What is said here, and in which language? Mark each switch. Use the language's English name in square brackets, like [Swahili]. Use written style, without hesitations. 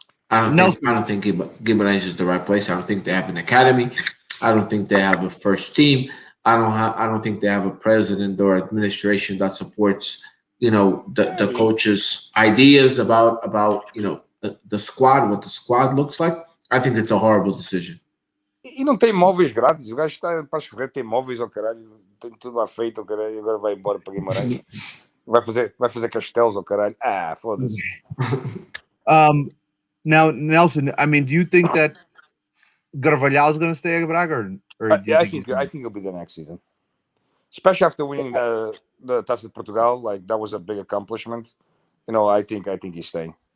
[English] I don't think Guimarães is the right place. I don't think they have an academy. I don't think they have a first team. I don't think they have a president or administration that supports the coach's ideas about the squad, what the squad looks like. I think it's a horrible decision. [Portuguese] E não tem móveis grátis. O gajo está em Passo Ferreira, tem móveis ao caralho, tem tudo lá feito ao caralho, agora vai embora para Guimarães. Vai fazer castelos ao caralho. Ah, foda-se. [English] Now, Nelson, I mean, do you think that Carvalhal is going to stay at Braga? I think he'll be there next season. especially after winning the Taça de Portugal. Like that was a big accomplishment. I think he's staying.